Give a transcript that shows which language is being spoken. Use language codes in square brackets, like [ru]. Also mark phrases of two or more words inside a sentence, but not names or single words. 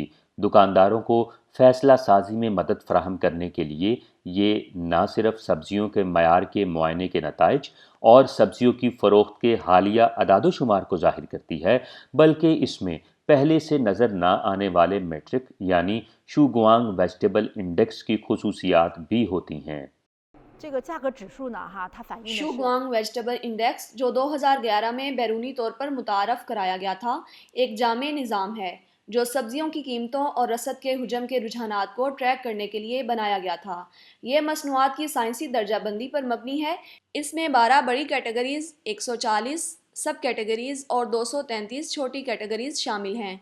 [ur] دکانداروں کو فیصلہ سازی میں مدد فراہم کرنے کے لیے یہ نہ صرف سبزیوں کے معیار کے معائنے کے نتائج اور سبزیوں کی فروخت کے حالیہ اعداد و شمار کو ظاہر کرتی ہے، بلکہ اس میں پہلے سے نظر نہ آنے والے میٹرک یعنی شوگوانگ ویجیٹیبل انڈیکس کی خصوصیات بھی ہوتی ہیں. [zh] 这个价格指数呢它反映的是 [ur] شوگوانگ ویجیٹیبل انڈیکس، جو 2011 میں بیرونی طور پر متعارف کرایا گیا تھا، ایک جامع نظام ہے جو سبزیوں کی قیمتوں اور رسد کے حجم کے رجحانات کو ٹریک کرنے کے لیے بنایا گیا تھا. یہ مصنوعات کی سائنسی درجہ بندی پر مبنی ہے. اس میں 12 بڑی کیٹیگریز، 140 سب کیٹیگریز اور 233 چھوٹی کیٹیگریز شامل ہیں.